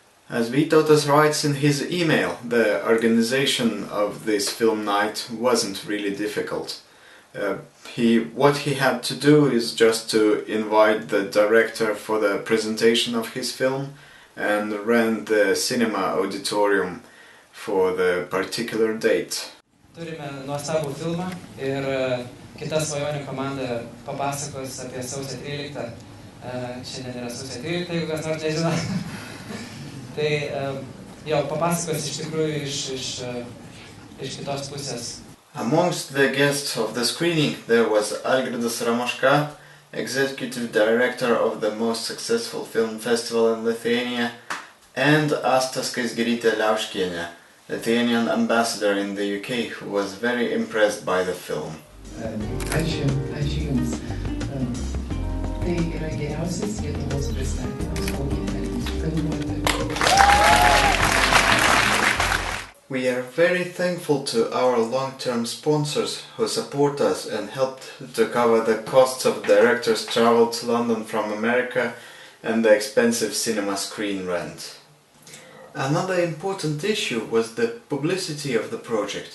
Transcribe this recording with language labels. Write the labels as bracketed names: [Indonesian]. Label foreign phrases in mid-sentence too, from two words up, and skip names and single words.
[English] As Vytautas writes in his email, the organization of this film night wasn't really difficult. What he had to do is just to invite the director for the presentation of his film and rent the cinema auditorium for the particular date. [Lithuanian] Turime nuostabų filmą ir kita svajonių komanda papasakos apie sausio 13. Šiandien yra sausio 13, jeigu kas nors nežino. Tai jau papasakos iš tikrųjų iš kitos pusės. [English] Amongst the guests of the screening there was Algirdas Ramoška, executive director of the most successful film festival in Lithuania, and ArturasKavaliauskas, Lithuanian ambassador in the UK, who was very impressed by the film. [Lithuanian] Ačiū Jums. Tai yra geriausias Lietuvos pristatymas, kokį filmuoti. [English] We are very thankful to our long-term sponsors who support us and helped to cover the costs of directors' travel to London from America and the expensive cinema screen rent. Another important issue was the publicity of the project.